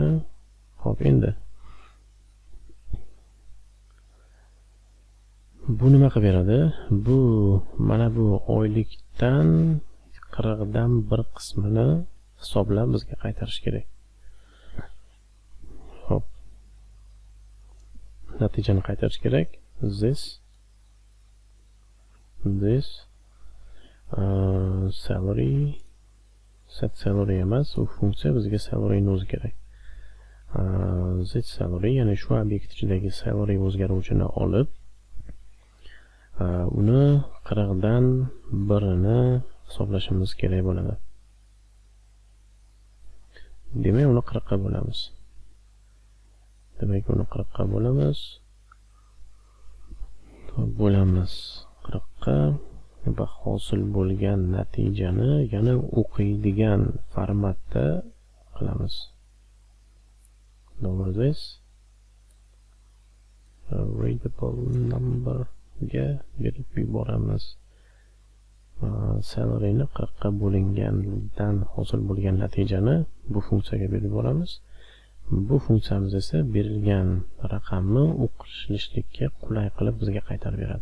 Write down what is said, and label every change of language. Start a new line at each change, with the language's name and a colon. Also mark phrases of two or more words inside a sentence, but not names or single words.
Uzbek: Hop, endi bu nima qilib beradi? Bu mana bu oylikdan 40 dan bir qismini hisoblab bizga qaytarish kerak. Hop, natijani qaytarish kerak.
English: This salary, set salary
Uzbek: emas, u funksiya bizga salary ni o'zi kerak.
English: This salary,
Uzbek: ya'ni shu obyekt ichidagi salary o'zgaruvchini olib, uni 40 dan birini hisoblashimiz kerak bo'ladi. Demak, uni 40 ga bo'lamiz. 40 ga va hosil bo'lgan natijani yana o'qiydigan formatda qilamiz.
English: This readable number
Uzbek: ga berib yuboramiz. Salary ni 40 ga bo'lingandan hosil bo'lgan natijani bu funksiyaga berib yuboramiz. Bu funksiyamiz esa berilgan raqamni o'qishlikka qulay qilib bizga qaytarib beradi.